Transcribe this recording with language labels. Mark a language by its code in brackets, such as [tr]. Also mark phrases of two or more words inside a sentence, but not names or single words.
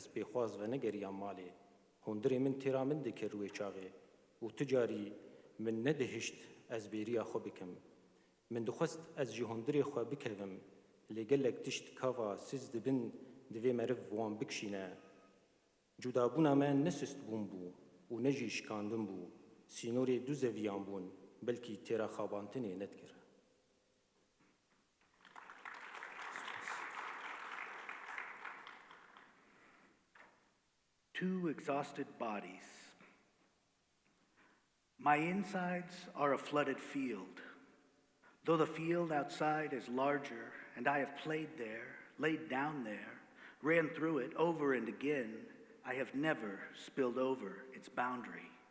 [ku] pêxwaz venegeriyam malê hundirê min têra min dikir wê çaxê û ti carî min nedihişt ez bêriya xwe bikim min dixwest ez ji hundirê xwe bikevim lê gelek tişt kava siz dibin divê meriv wan bikişîne cudabûna me ne sistbûn bû û ne jî şikandin bû sînorê du zeviyan bûn belkî têra xabantinê nedikir [en] Two exhausted bodies. My insides are a flooded field. Though the field outside is larger, and I have played there, laid down there, ran through it over and again, I have never spilled over its boundary.